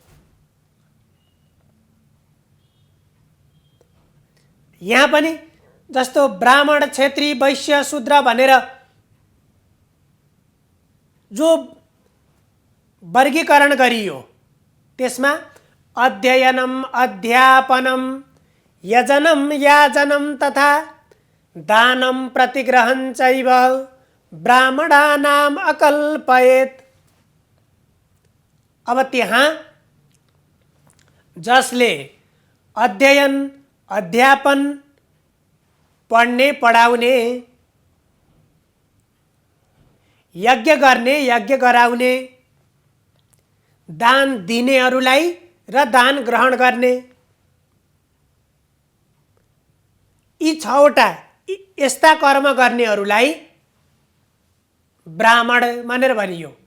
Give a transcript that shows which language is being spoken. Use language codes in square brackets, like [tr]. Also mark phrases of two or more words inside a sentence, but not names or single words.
[ne] यहाँ पनि जस्तो ब्राह्मण, क्षेत्री, वैश्य, शूद्र भनेर जो वर्गीकरण गरियो त्यसमा [sa] अध्ययनम, अध्यापनम, यजनम, याजनम तथा दानम प्रतिग्रहं चैव ब्राह्मणानाम अकल्पयेत। [ne] अब त्यहाँ जसले अध्ययन, अध्यापन, पढ्ने, पढाउने, यज्ञ गर्ने, यज्ञ गराउने, दान दिनेहरूलाई र दान ग्रहण गर्ने, यी 6वटा यस्ता कर्म गर्नेहरूलाई ब्राह्मण भनेर भनियो।